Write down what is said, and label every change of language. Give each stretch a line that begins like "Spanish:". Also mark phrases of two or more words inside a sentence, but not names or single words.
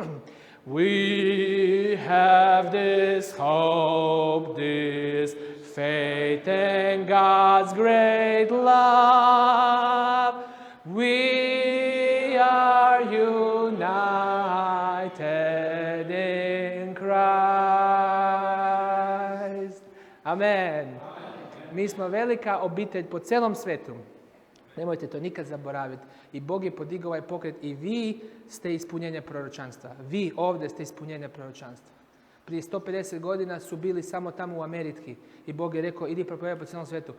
English: We have this hope, this faith in God's great love. We are united in Christ. Amen.
Croatian: Mi smo velika obitelj po celom svetu. Nemojte to nikad zaboraviti. I Bog je podigao ovaj pokret i vi ste ispunjenje proročanstva. Vi ovdje ste ispunjenje proročanstva. Prije 150 godina su bili samo tamo u Americi i Bog je rekao idi propovedaj po cijelom svijetu.